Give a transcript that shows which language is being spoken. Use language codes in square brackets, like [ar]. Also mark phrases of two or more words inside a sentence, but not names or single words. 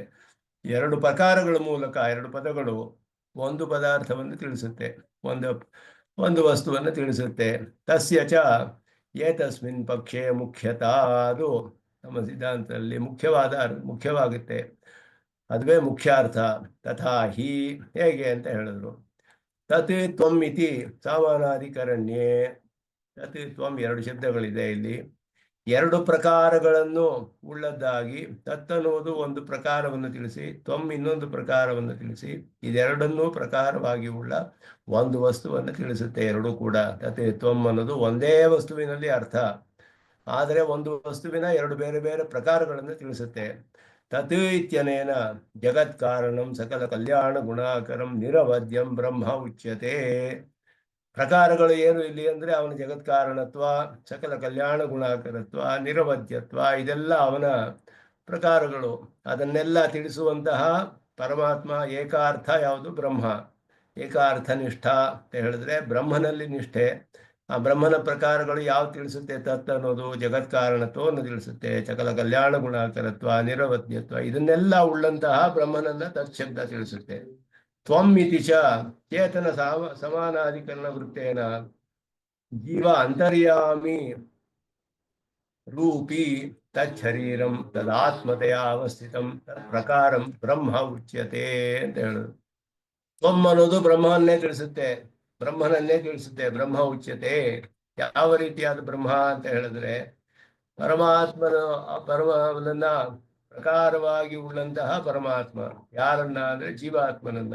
[kn] ಎರಡು ಪ್ರಕಾರಗಳ ಮೂಲಕ ಎರಡು ಪದಗಳು ಒಂದು ಪದಾರ್ಥವನ್ನು ತಿಳಿಸುತ್ತೆ, ಒಂದು ವಸ್ತುವನ್ನು ತಿಳಿಸುತ್ತೆ. [sa] ತಸ್ಯ ಚ ಏತಸ್ಮಿನ್ ಪಕ್ಷೆ ಮುಖ್ಯತಾ, [kn] ಅದು ನಮ್ಮ ಸಿದ್ಧಾಂತದಲ್ಲಿ ಮುಖ್ಯವಾಗುತ್ತೆ. ಅದುವೇ ಮುಖ್ಯಾರ್ಥ. [sa] ತಥಾ ಹಿ, [kn] ಹೇಗೆ ಅಂತ ಹೇಳಿದ್ರು. [sa] ತತ್ ತ್ವಂ ಇತಿ ಸಾಮಾನಾಧಿಕರಣ್ಯೇ. ತತ್ ತ್ವಂ [kn] ಎರಡು ಶಬ್ದಗಳಿದೆ ಇಲ್ಲಿ. ಎರಡು ಪ್ರಕಾರಗಳನ್ನು ಉಳ್ಳದ್ದಾಗಿ, ತತ್ ಅನ್ನುವುದು ಒಂದು ಪ್ರಕಾರವನ್ನು ತಿಳಿಸಿ, ತ್ವಂ ಇನ್ನೊಂದು ಪ್ರಕಾರವನ್ನು ತಿಳಿಸಿ, ಇದೆರಡನ್ನೂ ಪ್ರಕಾರವಾಗಿ ಉಳ್ಳ ಒಂದು ವಸ್ತುವನ್ನು ತಿಳಿಸುತ್ತೆ ಎರಡೂ ಕೂಡ. [sa] ತತ್ ತ್ವಂ [kn] ಅನ್ನೋದು ಒಂದೇ ವಸ್ತುವಿನಲ್ಲಿ ಅರ್ಥ, ಆದರೆ ಒಂದು ವಸ್ತುವಿನ ಎರಡು ಬೇರೆ ಬೇರೆ ಪ್ರಕಾರಗಳನ್ನು ತಿಳಿಸುತ್ತೆ. [sa] ತತ್ ಇತ್ಯನೇನ ಜಗತ್ ಕಾರಣಂ ಸಕಲ ಕಲ್ಯಾಣ ಗುಣಾಕರಂ ನಿರವದ್ಯಂ ಬ್ರಹ್ಮ ಉಚ್ಯತೆ. [kn] ಪ್ರಕಾರಗಳು ಏನು ಇಲ್ಲಿ ಅಂದರೆ ಅವನ ಜಗತ್ ಕಾರಣತ್ವ, ಸಕಲ ಕಲ್ಯಾಣ ಗುಣಾಕರತ್ವ, ನಿರವದ್ಯತ್ವ, ಇದೆಲ್ಲ ಅವನ ಪ್ರಕಾರಗಳು. ಅದನ್ನೆಲ್ಲ ತಿಳಿಸುವಂತಹ ಪರಮಾತ್ಮ ಏಕಾರ್ಥ ಯಾವುದು? ಬ್ರಹ್ಮ. ಏಕಾರ್ಥನಿಷ್ಠ ಅಂತ ಹೇಳಿದ್ರೆ ಬ್ರಹ್ಮನಲ್ಲಿ ನಿಷ್ಠೆ. ಆ ಬ್ರಹ್ಮನ ಪ್ರಕಾರಗಳು ಯಾವ್ದು ತಿಳಿಸುತ್ತೆ? ತತ್ ಅನ್ನೋದು ಜಗತ್ ಕಾರಣತ್ವವನ್ನು ತಿಳಿಸುತ್ತೆ, ಸಕಲ ಕಲ್ಯಾಣ ಗುಣಾಕರತ್ವ, ನಿರವದ್ಯತ್ವ, ಇದನ್ನೆಲ್ಲ ಉಳ್ಳಂತಹ ಬ್ರಹ್ಮನನ್ನ ತತ್ ಶಬ್ದ ತಿಳಿಸುತ್ತೆ. [sa] ತ್ವಂ ಇತಿ ಚ ಚೇತನ ಸಮಾನಾಧಿಕರಣ ವೃತ್ತೇನ ಜೀವ ಅಂತರ್ಯಾಮಿ ರೂಪಿ ತಚ್ಛರೀರಂ ತದಾತ್ಮತೆಯ ಅವಸ್ಥಿತಂ ಪ್ರಕಾರಂ ಬ್ರಹ್ಮ ಉಚ್ಯತೆ [kn] ಅಂತ ಹೇಳುದು. ತ್ವಂ ಅನ್ನೋದು ಬ್ರಹ್ಮವನ್ನೇ ತಿಳಿಸುತ್ತೆ, [sa] ಬ್ರಹ್ಮ ಉಚ್ಯತೆ. [kn] ಯಾವ ರೀತಿಯಾದ ಬ್ರಹ್ಮ ಅಂತ ಹೇಳಿದ್ರೆ ಪರಮಾತ್ಮನನ್ನ ಪ್ರಕಾರವಾಗಿ ಉಳ್ಳಂತಹ ಪರಮಾತ್ಮ. ಯಾರನ್ನ ಅಂದ್ರೆ ಜೀವಾತ್ಮನನ್ನ.